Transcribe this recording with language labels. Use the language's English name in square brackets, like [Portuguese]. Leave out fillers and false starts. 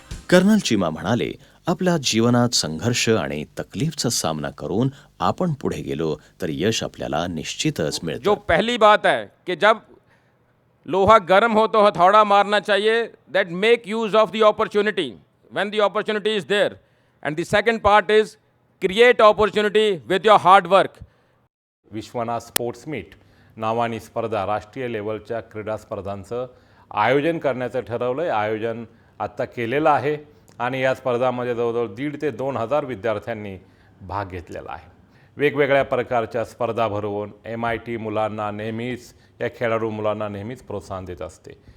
[Marathi] Colonel Chima म्हणाले, आपल्या जीवनात संघर्ष आणि तकलीफचा सामना करून आपण पुढे गेलो तर यश आपल्याला निश्चितच मिळतं. [Hindi] जो पहली बात है कि जब लोहा गर्म हो तो हथौड़ा मारना चाहिए, [English] That make use of the opportunity when the opportunity is there. And the second part is create opportunity with your hard work. [Marathi] Vishwanath sports meet नावानी स्पर्धा, राष्ट्रीय लेवलच्या क्रीडा स्पर्धांचं आयोजन करण्याचं ठरवलं आहे. आयोजन आत्ता केलेलं आहे आणि या स्पर्धामध्ये जवळजवळ 1,500 ते 2,000 विद्यार्थ्यांनी भाग घेतलेला आहे. वेगवेगळ्या प्रकारच्या स्पर्धा भरवून MIT मुलांना नेहमीच, या खेळाडू मुलांना नेहमीच प्रोत्साहन देत असते.